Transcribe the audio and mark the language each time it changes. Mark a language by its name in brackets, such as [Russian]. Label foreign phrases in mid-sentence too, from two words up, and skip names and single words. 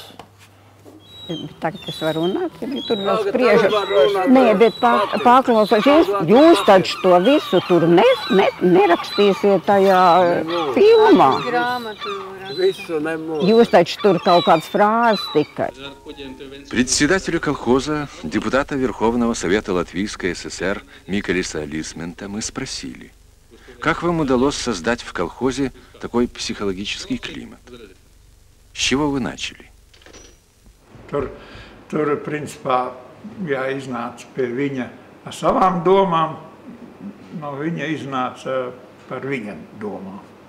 [Latvian] Tagad es varu runāt, ja tur vēl spriežat. Nē, bet paklausās, jūs taču to visu tur nerakstīsiet tajā filmā. Jūs taču tur kaut kāds frāzes tikai. [Russian] Председателя колхоза, депутата Верховного Совета Латвийской ССР Микелиса Лисмента мы спросили, как вам удалось создать в колхозе такой психологический климат? С чего вы начали? [Latvian] Tur principā, iznāca pie viņa ar savām domām, no viņa iznāca par viņa domām.